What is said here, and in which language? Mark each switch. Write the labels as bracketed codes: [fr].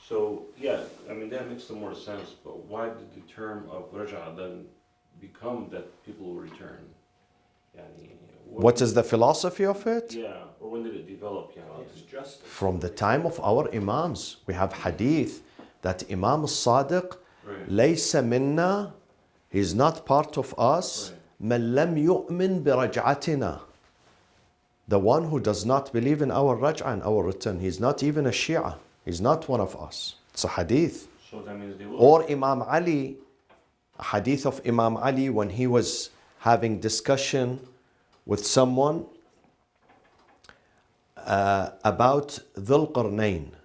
[en] So, yeah, I mean, that makes some more sense, but why did the term of raja then become that people will return? Yani, What is the philosophy of it? Yeah, or when did it develop? Yeah, God's justice. From the time of our Imams. We have hadith that Imam al-Sadiq, right. [ar] ليس منا, [en] he's not part of us, [ar] من لم يؤمن برجعتنا. [en] The one who does not believe in our raj'ah and our return. He's not even a Shia. He's not one of us. It's a hadith. So that means they will. Or Imam Ali, a hadith of Imam Ali when he was having discussion with someone about Dhul Qarnayn.